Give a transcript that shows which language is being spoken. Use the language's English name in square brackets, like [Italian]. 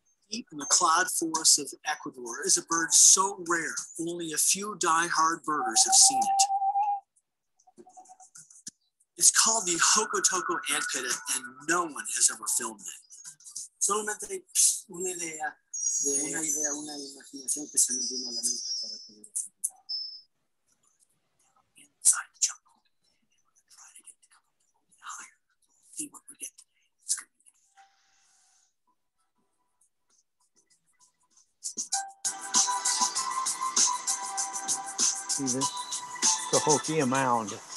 [English] Deep in the cloud forests of Ecuador is a bird so rare, only a few die-hard birders have seen it. It's called the Hocotoco antpitta, and no one has ever filmed it. [Spanish] Solamente una idea, una imaginación que se me vino a la mente para poder hacer. [English] Inside the jungle, we're going to try to get to come up a little bit higher. See what we get today. It's going to be See this? Cahokia Mound.